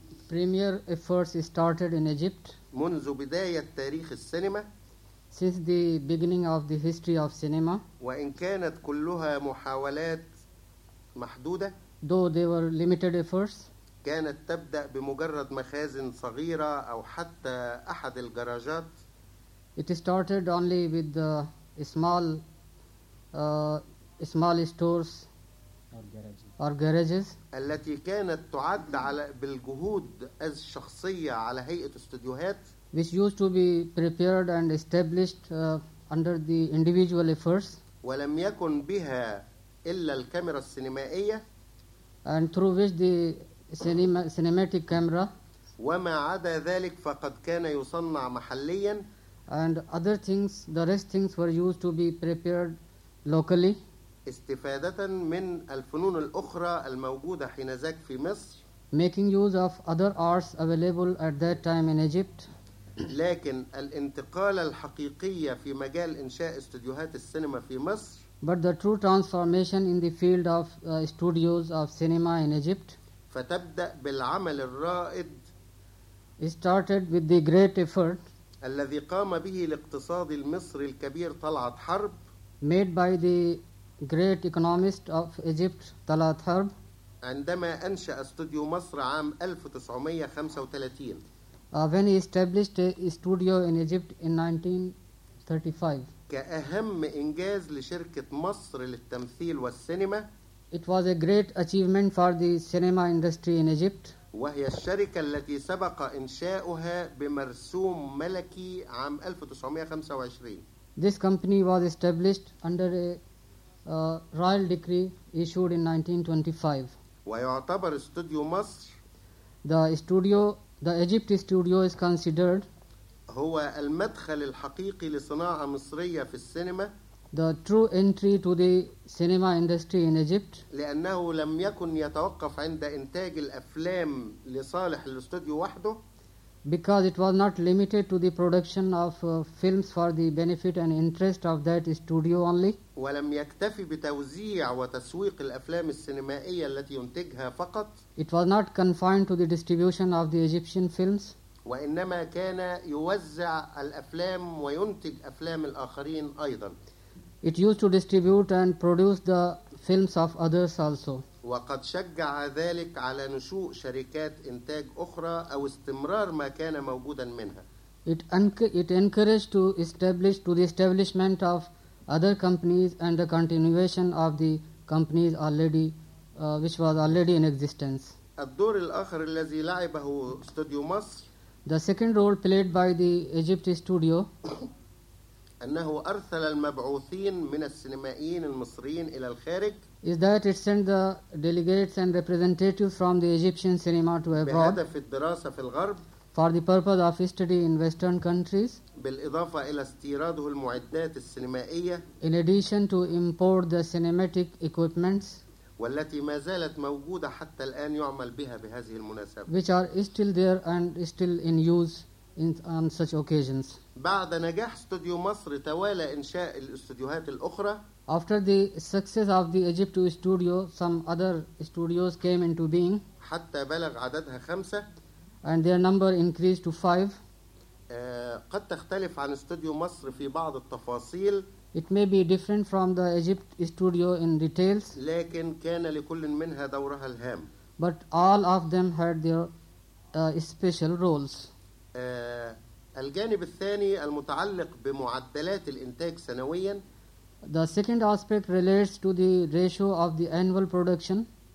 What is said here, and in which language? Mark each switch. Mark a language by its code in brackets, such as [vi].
[en] Premier efforts started in Egypt. [ar] منذ بداية تاريخ السينما. [en] Since the beginning of the history of cinema. [ar] وإن كانت كلها محاولات محدودة. [en] Though they were limited efforts. [ar] كانت تبدأ بمجرد مخازن صغيرة أو حتى أحد الجراجات. [en] It started only with the small stores or garages. [ar] التي كانت تعد على بالجهود الشخصية على هيئة استوديوهات. [en] Which used to be prepared and established under the individual efforts. [ar] ولم يكن بها إلا الكاميرا السينمائية. [en] And through which the cinematic camera. [ar] وما عدا ذلك فقد كان يصنع محليا. [en] And other things, the rest things were used to be prepared locally. [ar] استفادة من الفنون الأخرى الموجودة حينذاك في مصر. [en] Making use of other arts available at that time in Egypt. [ar] لكن الانتقال الحقيقي في مجال إنشاء استوديوهات السينما في مصر. [en] But the true transformation in the field of studios of cinema in Egypt. [ar] فتبدأ بالعمل الرائد. [en] It started with the great effort. [ar] الذي قام به الاقتصاد المصري الكبير طلعت حرب [en] made by the great economist of Egypt طلعت حرب [ar] عندما أنشأ استوديو مصر عام 1935 [en] when he established a studio in Egypt in 1935 [ar] كأهم إنجاز لشركة مصر للتمثيل والسينما [en] it was a great achievement for the cinema industry in Egypt [ar] وهي الشركة التي سبق إنشاؤها بمرسوم ملكي عام 1925 [en] this company was established under a royal decree issued in 1925 [ar] ويعتبر استوديو مصر [en] the Egypt studio is considered [ar] هو المدخل الحقيقي لصناعة مصرية في السينما [en] the true entry to the cinema industry in Egypt [ar] لأنه لم يكن يتوقف عند إنتاج الأفلام لصالح الاستوديو وحده [en] because it was not limited to the production of films for the benefit and interest of that studio only [ar] ولم يكتفي بتوزيع وتسويق الافلام السينمائيه التي ينتجها فقط [en] it was not confined to the distribution of the Egyptian films [ar] وانما كان يوزع الافلام وينتج افلام الاخرين ايضا [en] it used to distribute and produce the films of others also [ar] وقد شجع ذلك على نشوء شركات إنتاج أخرى أو استمرار ما كان موجودا منها. [en] It encouraged to establish to the establishment of other companies and the continuation of the companies already which was already in existence. [ar] الدور الآخر الذي لعبه استوديو مصر. [en] The second role played by the Egypt studio. [ar] أنه أرسل المبعوثين من السينمائيين المصريين إلى الخارج. [en] Is that it sent the delegates and representatives from the Egyptian cinema to abroad [ar] بهدف الدراسة في الغرب [en] for the purpose of study in Western countries [ar] بالإضافة إلى استيراده المعدات السينمائية [en] in addition to import the cinematic equipments [ar] والتي ما زالت موجودة حتى الآن يعمل بها بهذه المناسبة [en] which are still there and still in use in, on such occasions [ar] بعد نجاح استوديو مصر توالى إنشاء الاستوديوهات الأخرى [en] After the success of the Egypt studio, some other studios came into being. [ar] حتى بلغ عددها خمسة. [en] And their number increased to five. [ar] قد تختلف عن استوديو مصر في بعض التفاصيل. [en] It may be different from the Egypt studio in details. [ar] لكن كان لكل منها دورها الهام. [en] But all of them had their special roles. [ar] الجانب الثاني المتعلق بمعدلات الإنتاج سنوياً. [en] The second aspect relates to the ratio of the annual production.